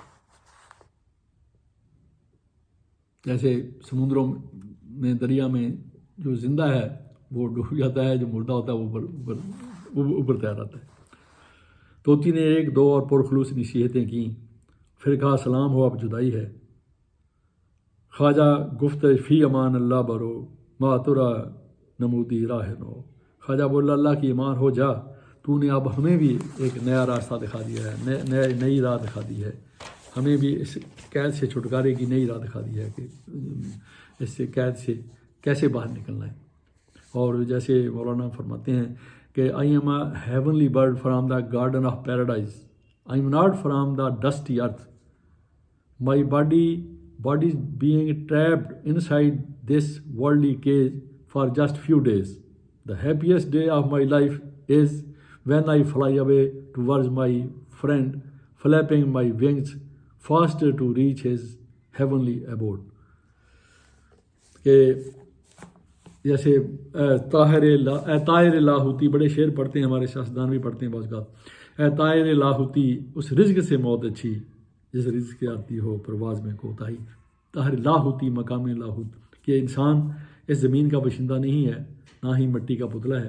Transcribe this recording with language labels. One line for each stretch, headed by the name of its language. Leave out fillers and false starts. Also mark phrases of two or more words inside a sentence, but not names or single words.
Urdu: جیسے سمندروں میں، دریا میں جو زندہ ہے وہ ڈوب جاتا ہے، جو مردہ ہوتا ہے وہ ابھرتا رہتا ہے۔ طوطی نے ایک دو اور پرخلوص نصیحتیں کیں، پھر کہا سلام ہو اب جدائی ہے۔
Persian: خواجہ گفت فی امان اللہ برو ما ترا نمودی راہ نو،
Urdu: خواجہ بولا اللہ کی امان ہو جا، تو نے اب ہمیں بھی ایک نیا راستہ دکھا دیا ہے، نئی راہ دکھا دی ہے، ہمیں بھی اس قید سے چھٹکارے کی نئی راہ دکھا دی ہے کہ اس سے قید سے کیسے باہر نکلنا ہے۔ اور جیسے مولانا فرماتے ہیں کہ
English: I am a heavenly bird from the garden of paradise, I am not from the dusty earth, my body being trapped inside this worldly cage for just few days. The happiest day of my life is when I fly away towards my friend, flapping my wings faster to reach his heavenly abode.
Urdu: کہ جیسے طاہر لاہوتی، بڑے شعر پڑھتے ہیں ہمارے سیاستدان بھی پڑھتے ہیں بعض اوقات، اے طاہر لاہوتی اس رزق سے موت اچھی جس رزق کی آتی ہو پرواز میں کوتاہی۔ طاہر لاہوتی مقام لاہوت، کہ انسان اس زمین کا باشندہ نہیں ہے، نہ ہی مٹی کا پتلا ہے۔